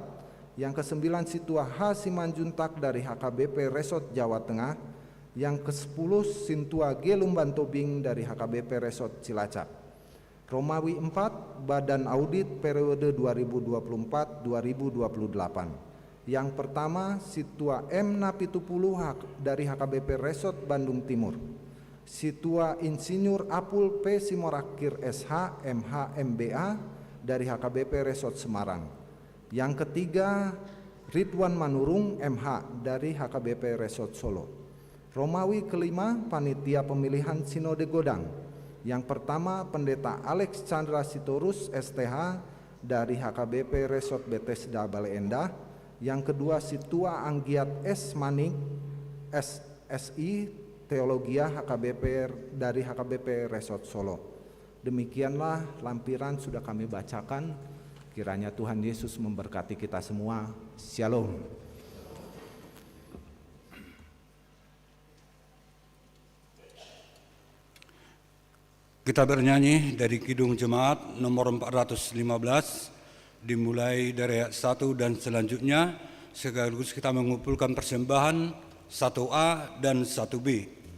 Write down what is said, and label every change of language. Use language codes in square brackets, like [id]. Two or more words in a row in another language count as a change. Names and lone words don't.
[id] Yang kesembilan, Situa H. Simanjuntak dari HKBP Resort Jawa Tengah. Yang ke-10, Sintua G. Lumbantobing dari HKBP Resort Cilacap. Romawi 4, Badan Audit periode 2024-2028. Yang pertama, Situa M. Napitupulu dari HKBP Resort Bandung Timur. Situa Insinyur Apul P. Simorakir SH MH MBA dari HKBP Resort Semarang. Yang ketiga, Ridwan Manurung MH dari HKBP Resort Solo. Romawi kelima, Panitia Pemilihan Sinode Godang. Yang pertama, Pendeta Alex Chandra Sitorus STH dari HKBP Resort Bethesda Bale Endah. Yang kedua, Situa Anggiat S. Manik SSI Teologia HKBP dari HKBP Resort Solo. Demikianlah lampiran sudah kami bacakan. Kiranya Tuhan Yesus memberkati kita semua. Shalom. Kita bernyanyi dari Kidung Jemaat nomor 415, dimulai dari ayat 1 dan selanjutnya, sekaligus kita mengumpulkan persembahan 1A dan 1B.